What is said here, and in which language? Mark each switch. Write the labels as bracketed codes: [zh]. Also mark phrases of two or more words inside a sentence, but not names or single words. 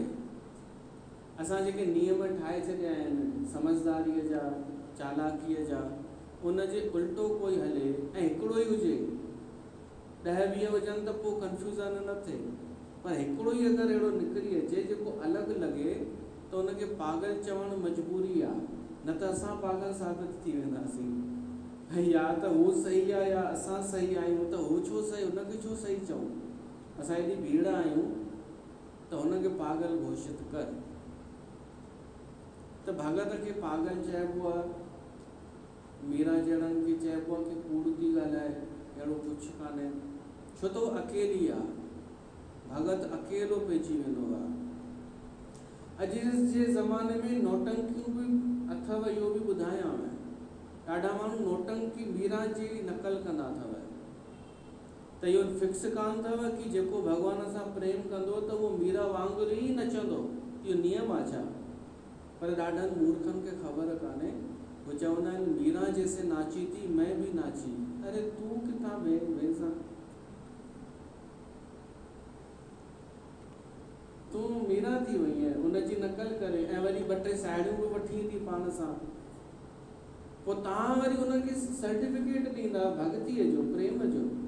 [sd] असां जेके नियम ठाहे छॾिया आहिनि समझदारीअ जा, चालाकीअ जा, उन जे उल्टो कोई हले ऐं हिकिड़ो ई हुजे, 10-20 हुजनि त पोइ कंफ्यूज़न न थिए, पर हिकिड़ो ई अगरि अहिड़ो निकिरी अचे जेको अलॻि लॻे त उनखे पागल चवणु मजबूरी आहे, न त असां पागल साबित थी वेंदासीं। ऐं या त हू सही आहे या असां सही आहियूं, त हू छो सही, हुनखे छो सही चऊं? असां हेॾी भीड़ आहियूं त हुनखे पागल घोषित कर। त भगत खे पागल चइबो आहे, मीरा जहिड़नि खे चइबो आहे कि कूड़ थी ॻाल्हाए, अहिड़ो कुझु कान्हे, छो त अकेली आहे। भगत अकेलो पइजी वेंदो आहे। अॼु जे ज़माने में नौटंकियूं बि अथव, इहो बि ॿुधायां मैं। ॾाढा माण्हू नौटंकी मीरा जी नकल कंदा अथव, त इहो फिक्स कान अथव कि जेको भॻवान सां प्रेम कंदो त उहो मीरा वांगुरु ई नचंदो, इहो नियम आहे छा? पर ॾाढनि मूर्खनि खे ख़बर कान्हे। [hi] वो [sd] चवंदा आहिनि [hi] मीरा जैसे नाची थी मैं भी नाची। [sd] अरे तूं किथां वेसां? तूं मीरा थी वई आहे, उनजी नकल करे ऐं वरी 2-3 साहेड़ियूं बि वठी ईंदी पाण सां। पोइ तव्हां वरी उनखे सर्टिफिकेट ॾींदा भॻतीअ जो, प्रेम जो।